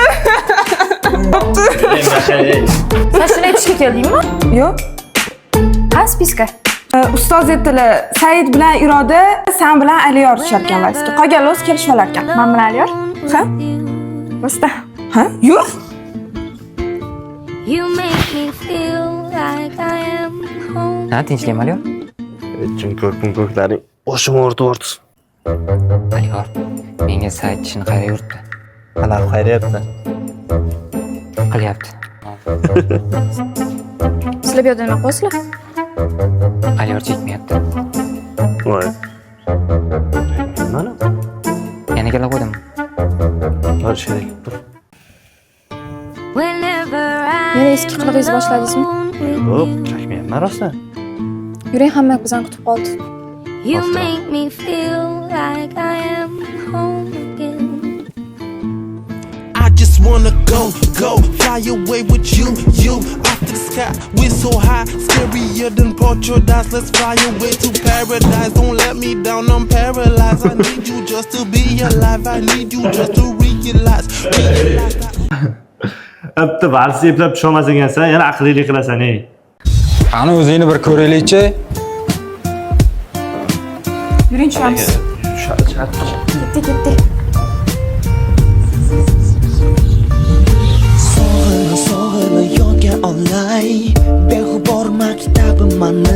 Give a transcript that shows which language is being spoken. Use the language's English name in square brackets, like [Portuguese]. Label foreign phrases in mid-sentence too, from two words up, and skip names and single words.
[Uzbek] Sochini aytishga keldingmi? Yo'q. Ha, spiska. Ustoz aytdilar, Said bilan Iroda sen bilan Aliyor tushar ekan valsga. Qolganlar o'zi kelishib olar ekan. Men bilan Aliyor. Ha? Rostda. Ha? Yur. [English] You make me feel like I am home. [Uzbek] Ha, tinchlikmi Aliyor? Ko'klaring boshim o'rdi. Aliyor, menga Said ishini qayerga yuritdi? Qanaq qayrayapti? Qilyapti. Sizlar bu yerda nima qilasizlar? Aliyor chekmayapti. Voy. Mana. Yana kelib qo'ydim. Har shay. [English] Whenever I [Uzbek] Yana eski qilig'ingizni boshladingizmi? Yo'q, chakmayapman rosa. Yuring, hamma bizani kutib qoldi. [English] you make me feel like I am home again. I just wanna go, fly away with you, off the sky. We're so high, scarier than Paradise. Let's fly away to paradise. Don't let me down, I'm paralyzed. I need you just to be alive. I need you just to realize. [Uzbek] Bitta vals eplab tusholmas ekansan, yana aqlli qilasan, ey. Qani o'zingni bir ko'raylik-chi. Yuring tushamiz. Ketdi. Sog'ini yodga olay, beg'ubor maktabim mani.